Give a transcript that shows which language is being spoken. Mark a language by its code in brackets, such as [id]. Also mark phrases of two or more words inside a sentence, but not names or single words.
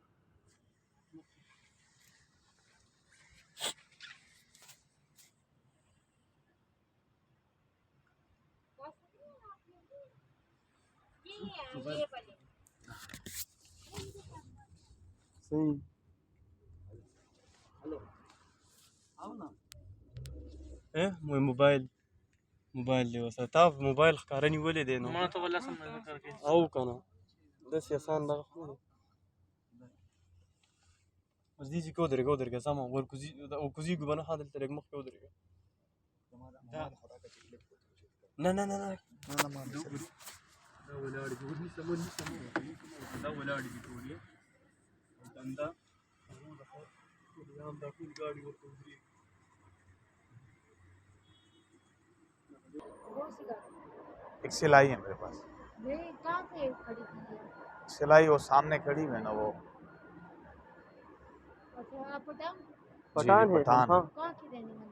[hi] ये वाले। सही आओ ना। [ps] موبایل دی وسه موبایل ښکارنی ولې دی نو ما ته ولا سم نه کرके او کنه داسې آسان دغه خو نه دی اوس دې ځای کې ودرېږه سمه ورکوزیږو به نه ښه دلته لږ مخکې ودرېږه نه نه نه نه دا ولاړې دي دا ولاړې دي ټولې دنده دا ټول ګاډي ورته ودرېږي [hi] एक सिलाई है मेरे पास। कहाँ पे खड़ी की है? सिलाई वो सामने खड़ी है ना वो। अच्छा, आप पठान? पठान है पठान। हाँ कहाँ की रहने वाली?